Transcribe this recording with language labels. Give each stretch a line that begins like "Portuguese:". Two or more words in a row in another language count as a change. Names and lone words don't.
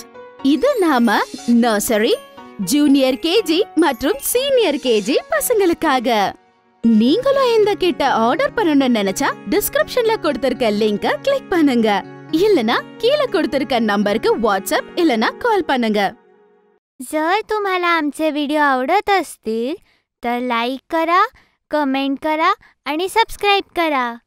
Tamil: இது நாம நர்சரி, ஜூனியர் கேஜி மற்றும் சீனியர் கேஜி பசங்களுக்காக. நீங்களும் இந்த கிட்ட ஆர்டர் பண்ணணும்னு நினைச்சா டிஸ்கிரிப்ஷன்ல கொடுத்திருக்க லிங்கை கிளிக் பண்ணுங்க. இல்லனா கீழே கொடுத்திருக்க நம்பருக்கு வாட்ஸ்அப் இல்லனா கால் பண்ணுங்க.
Marathi: जर तुम्हाला आमचे व्हिडिओ आवडत असतील तर लाईक करा, कमेंट करा आणि सबस्क्राईब करा.